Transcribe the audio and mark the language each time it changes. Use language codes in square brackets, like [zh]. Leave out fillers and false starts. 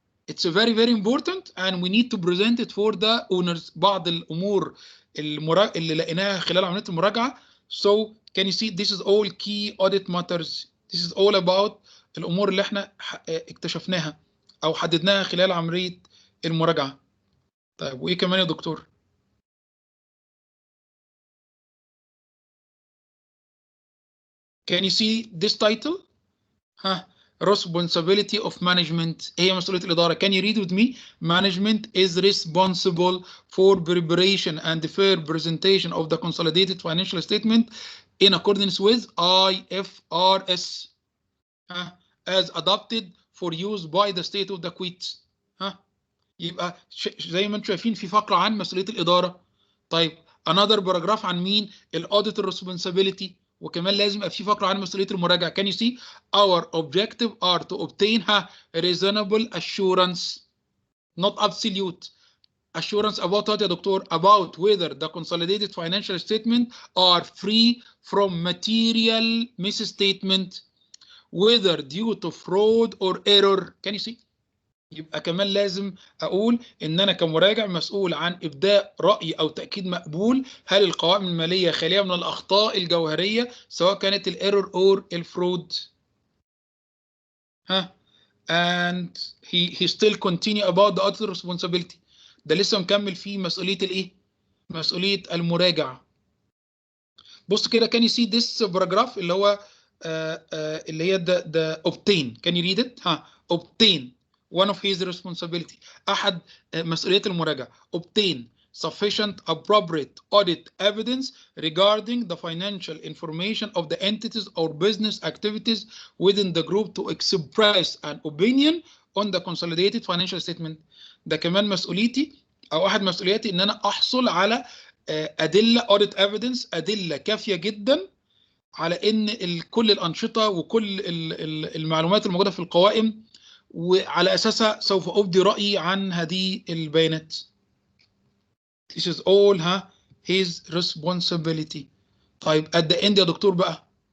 [en] It's very important and we need to present it for the owners. [ar] بعض الامور اللي لقيناها خلال عمليه المراجعه. [en] So can you see? This is all key audit matters. This is all about [ar] الامور اللي احنا اكتشفناها او حددناها خلال عمليه المراجعه. طيب وايه كمان يا دكتور؟ [en] Can you see this title? Responsibility of management. [ar] هي مسؤولية الإدارة. [en] Can you read with me? Management is responsible for preparation and fair presentation of the consolidated financial statement in accordance with IFRS as adopted for use by the state of the Kuwait. [ar] يبقى زي ما انتم شايفين في فقرة عن مسؤولية الإدارة. [en] طيب another paragraph [ar] عن مين؟ [en] الauditor responsibility. [ar] وكمان لازم يبقى في فقرة عن مسؤولية المراجعة. [en] Can you see? Our objective are to obtain reasonable assurance, not absolute assurance about what [ar] يا دكتور؟ [en] About whether the consolidated financial statement are free from material misstatement, whether due to fraud or error. Can you see? [ar] يبقى كمان لازم اقول ان انا كمراجع مسؤول عن ابداء راي او تاكيد مقبول هل القوائم الماليه خاليه من الاخطاء الجوهريه سواء كانت الايرور اور الفرود. [en] and he still continue about the auditor responsibility. [ar] ده لسه مكمل فيه مسؤوليه الايه؟ مسؤوليه المراجع. بص كده. [en] can you see this paragraph [ar] اللي هو اللي هي [en] the obtain. can you read it? obtain one of his responsibility. [ar] أحد مسؤوليات المراجعة. [en] Obtain sufficient appropriate audit evidence regarding the financial information of the entities or business activities within the group to express an opinion on the consolidated financial statement. [ar] ده كمان مسؤوليتي أو أحد مسؤولياتي إن أنا أحصل على أدلة [en] audit evidence، [ar] أدلة كافية جدا على إن كل الأنشطة وكل المعلومات الموجودة في القوائم وعلى أساسها سوف أبدي رأيي عن هذه البيانات. [en] This is all his responsibility. [ar] طيب [en] at the end [ar] يا دكتور بقى.